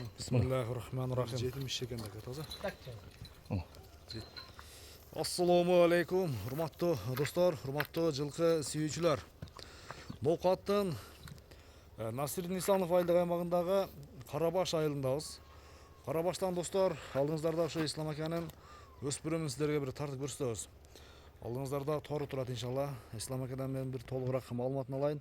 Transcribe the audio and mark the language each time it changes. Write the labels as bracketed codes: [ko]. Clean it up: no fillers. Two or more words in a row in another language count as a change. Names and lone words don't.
[ar] Bismillahirrahmanirrahim. [uz] 70 ekan da toza. Assalomu alaykum, hurmatli do'stlar, hurmatli [ky] жылқы сүйүүчүлөр. Ноқаттын Насирдин Исанов айлык аймагындагы Карабаш айылындабыз. Карабаштан достор, алдыңыздарда ошо Ислам аканын өспүрүмүн сиздерге бир тартып көрсөтөбүз. Алдыңыздарда тору турат иншалла. Ислам акадан мен бир толугураак маалыматын алайын.